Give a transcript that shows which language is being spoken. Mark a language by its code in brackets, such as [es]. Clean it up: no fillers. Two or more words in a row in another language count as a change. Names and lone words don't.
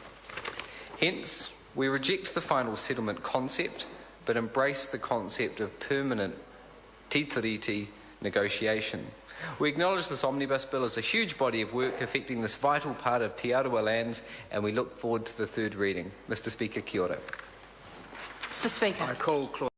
[en] Hence, we reject the final settlement concept but embrace the concept of permanent Te Tiriti negotiation. We acknowledge this omnibus bill as a huge body of work affecting this vital part of Te Arawa lands, and we look forward to the third reading. Mr Speaker, [mi] kia ora. [en] Mr Speaker. I call